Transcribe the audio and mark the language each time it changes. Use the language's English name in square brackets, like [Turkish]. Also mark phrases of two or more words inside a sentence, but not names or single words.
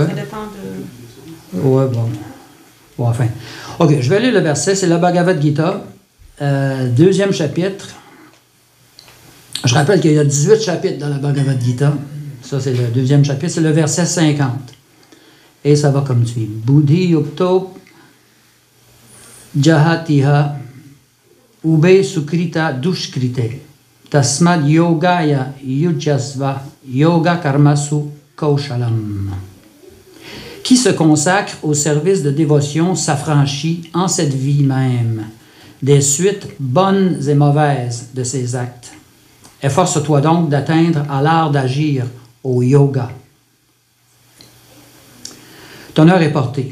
[French] Ça dépend de... Ouais, bon. Bon, enfin. OK, je vais lire le verset. C'est le Bhagavad Gita, 2e chapitre. Je rappelle qu'il y a 18 chapitres dans le Bhagavad Gita. Ça, c'est le 2e chapitre. C'est le verset 50. Et ça va comme suit. [Sanskrit] Buddhi yukto jahatiha ube sukrita dushkrite tasmad yogaya yujasva yoga karmasu kaushalam. [French] Qui se consacre au service de dévotion s'affranchit en cette vie même des suites bonnes et mauvaises de ses actes. Efforce-toi donc d'atteindre à l'art d'agir au yoga. Ton heure est portée.